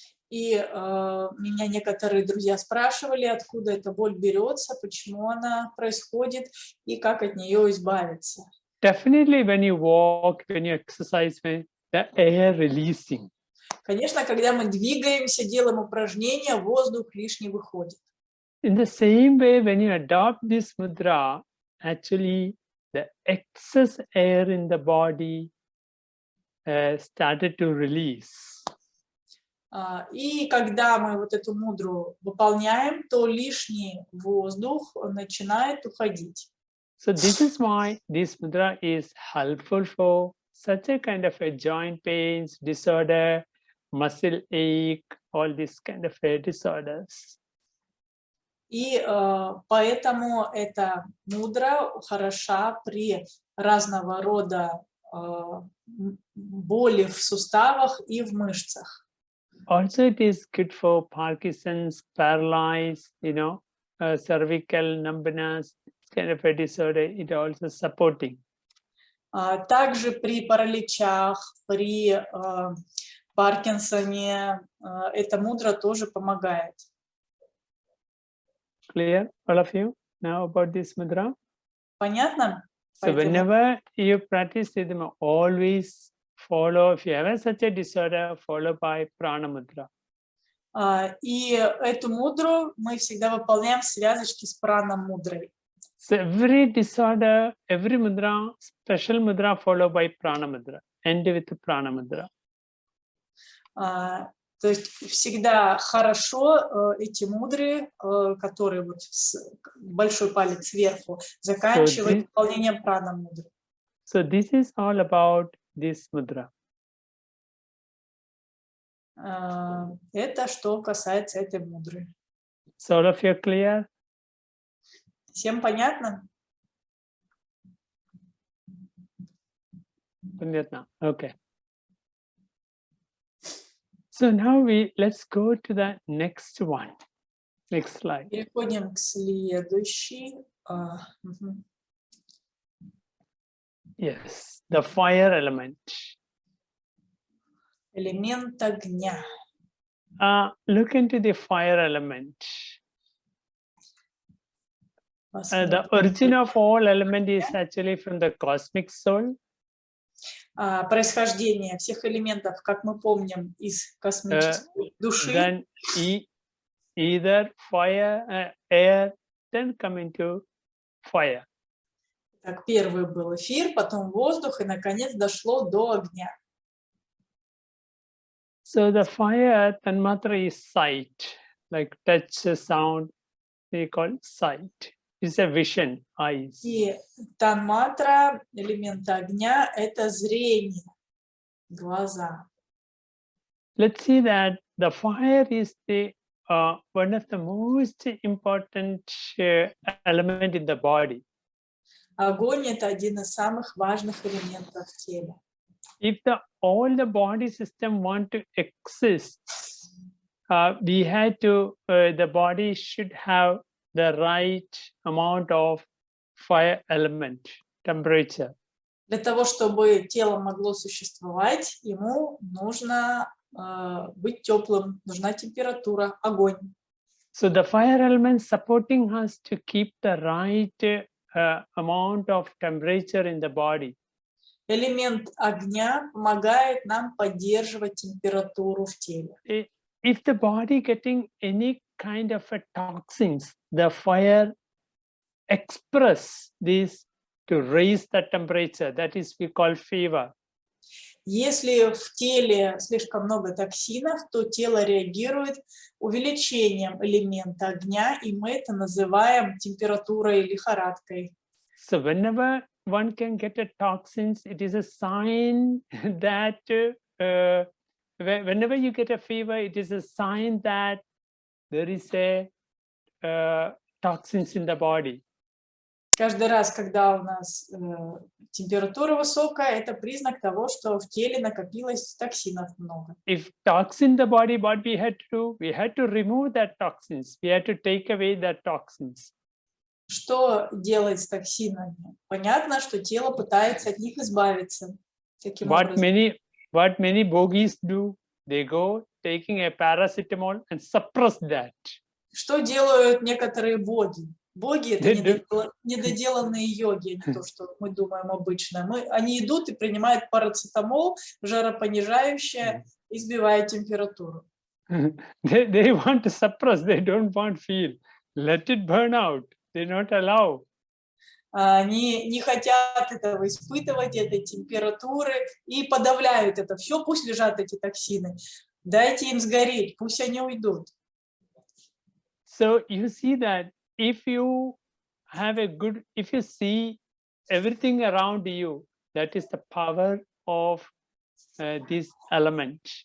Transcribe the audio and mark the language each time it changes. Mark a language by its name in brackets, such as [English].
[Russian] И меня некоторые друзья спрашивали, откуда эта боль берется, почему она происходит и как от нее избавиться. [English] Definitely, when you walk, when you exercise, when the air releasing. [Russian] Конечно, когда мы двигаемся, делаем упражнения, воздух лишний выходит. [English] In the same way, when you adopt this mudra, actually the excess air in the body started to release. [Russian] И когда мы вот эту мудру выполняем, то лишний воздух начинает уходить. [English] So this is why this mudra is helpful for such a kind of a joint pains, disorder, muscle ache, all these kind of disorders. [Russian] И поэтому эта мудра хороша при разного рода боли в суставах и в мышцах. [English] Also, it is good for Parkinson's, paralyzed, you know, cervical numbness, kind of a disorder. It also supporting. [Russian] Также при параличах, при Паркинсоне эта мудра тоже помогает. [English] Clear, all of you, now about this mudra? [Russian] Понятно? [English] So whenever you practice it, always follow, if you have such a disorder, follow by prana mudra. [Russian] И эту мудру мы всегда выполняем в связочке с прана-мудрой. [English] So every disorder, every mudra, special mudra followed by prana mudra, end with prana mudra. [Russian] То есть всегда хорошо эти мудры, которые вот большой палец сверху, заканчивать выполнением прана-мудры. [English] So this is all about this mudra. [Russian] Это что касается этой мудры. [English] So all of you clear? [Russian] Всем понятно? Понятно. Okay. [English] So now let's go to the next one. Next slide. [Russian] Переходим к следующей. [English] Yes, the fire element. [Russian] Элемент огня. [English] Look into the fire element. The origin of all element is actually from the cosmic soul. [Russian] Происхождение всех элементов, как мы помним, из космической души. [English] Then either fire, air, then come into fire. [Russian] Так, первый был эфир, потом воздух, и наконец дошло до огня. [English] So the fire tanmatra is sight, like touch, sound, we call sight. is a vision, eyes. [Russian] И танматра, элемента огня, это зрение, глаза. [English] Let's see that the fire is the one of the most important element in the body. [Russian] Огонь – это один из самых важных элементов в теле. [English] If all the body system want to exist, we had to, the body should have the right amount of fire element, temperature. [Russian] Для того, чтобы тело могло существовать, ему нужно быть теплым, нужна температура, огонь. [English] So the fire element supporting us to keep the right amount of temperature in the body. [Russian] Элемент огня помогает нам поддерживать температуру в теле. [English] If the body getting any kind of a toxins, the fire express this to raise the temperature. That is we call fever. [Russian] Если в теле слишком много токсинов, то тело реагирует увеличением элемента огня, и мы это называем температурой, лихорадкой. [English] So whenever one can get a toxins, it is a sign that whenever you get a fever, it is a sign that there is a toxins in the body. [Russian] Каждый раз, когда у нас температура высокая, это признак того, что в теле накопилось токсинов много. [English] If toxin in the body, what we had to do? We had to remove that toxins. We had to take away that toxins. [Russian] Что делать с токсинами? Понятно, что тело пытается от них избавиться. Каким образом? [English] What many yogis do? They go taking a paracetamol and suppress that. [Russian] Что делают некоторые боги? Боги — это недоделанные йоги, не то, что мы думаем обычно. Они идут и принимают парацетамол, жаропонижающее, и сбивают температуру. [English] They want to suppress, they don't want feel. Let it burn out. They not allow. [Russian] Они не хотят этого испытывать, этой температуры, и подавляют это. Все, пусть лежат эти токсины. Дайте им сгореть, пусть они уйдут. [English] So you see that if you have a good, if you see everything around you, that is the power of this element.